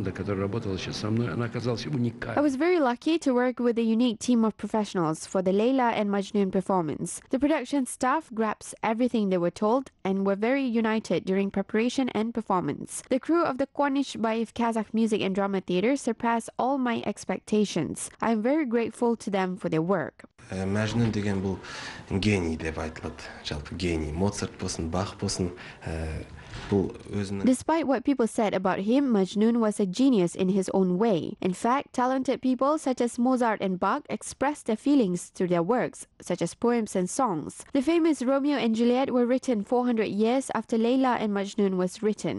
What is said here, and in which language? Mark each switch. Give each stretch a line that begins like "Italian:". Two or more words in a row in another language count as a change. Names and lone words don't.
English: was very lucky to work with a unique team of professionals for the Layla and Majnun performance. The production staff grasped everything they were told and were very united during preparation and performance. The crew of the Kwanishbayev Kazakh Music and Drama Theatre surpassed all my expectations. I am very grateful to them for their work.
Kazakh: Majnun деген бұл гений деп айтылады. Жалпы гений. Моцарт болсын, Бах болсын,
English: Despite what people said about him, Majnun was a genius in his own way. In fact, talented people such as Mozart and Bach expressed their feelings through their works, such as poems and songs. The famous Romeo and Juliet were written 400 years after Layla and Majnun was written.